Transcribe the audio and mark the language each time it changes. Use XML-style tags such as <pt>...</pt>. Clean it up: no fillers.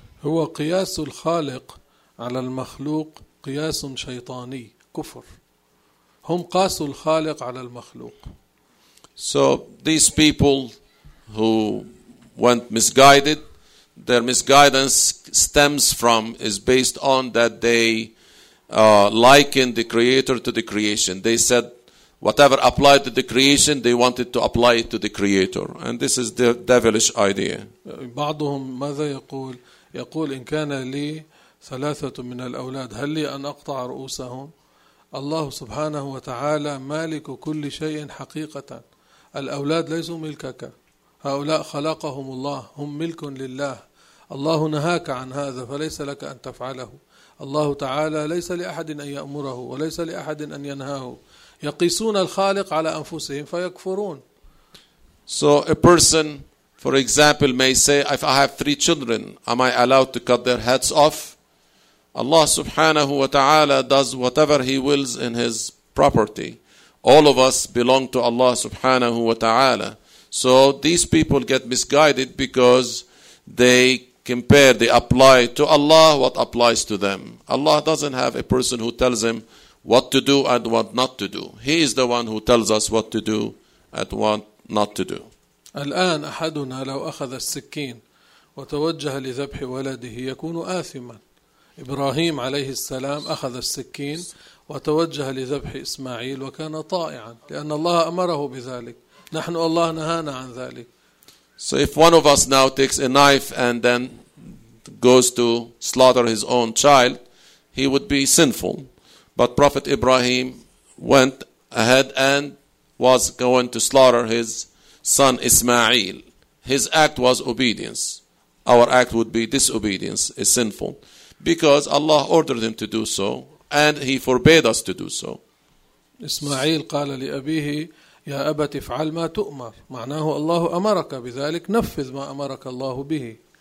<ar>هو قياس الخالق على المخلوق قياس شيطاني كفر. هم قاسوا الخالق على المخلوق.</ar> <en>So these people who went misguided, their misguidance stems from, is based on that they likened the creator to the creation. They said whatever applied to the creation, they wanted to apply it to the creator. And this is the devilish idea.</en> <ar>بعضهم ماذا يقول؟ يقول: إن كان لي ثلاثة من الأولاد هل لي أن أقطع رؤوسهم؟ الله سبحانه وتعالى مالك كل شيء حقيقة. الأولاد ليسوا ملكك. هؤلاء خلقهم الله، هم ملك لله. الله نهاك عن هذا فليس لك أن تفعله. الله تعالى ليس لأحد أن يأمره وليس لأحد أن ينهاه. يقيسون الخالق على أنفسهم فيكفرون.</ar> <en>So a person, for example, may say, if I have three children, am I allowed to cut their heads off? Allah</en> <ar>subhanahu wa ta'ala</ar> <en>does whatever He wills in His property. All of us belong to Allah</en> <ar>subhanahu wa ta'ala.</ar> <en>So these people get misguided because they compare, they apply to Allah what applies to them. Allah doesn't have a person who tells him what to do and what not to do. He is the one who tells us what to do and what not to do. الآن أحدنا لو أخذ السكين وتوجه لذبح ولده يكون آثما. إبراهيم عليه السلام أخذ السكين وتوجه لذبح إسماعيل وكان طائعا لأن الله أمره بذلك. نحن الله نهانا عن ذلك. So if one of us now takes a knife and then goes to slaughter his own child, he would be sinful. But Prophet Ibrahim went ahead and was going to slaughter his son Ismail. His act was obedience. Our act would be disobedience, is sinful. Because Allah ordered him to do so and he forbade us to do so.</en> <ar>Ismail قال لأبيه يا أبت افعل ما تؤمر. معناه الله أمرك بذلك نفذ ما أمرك الله به.</ar>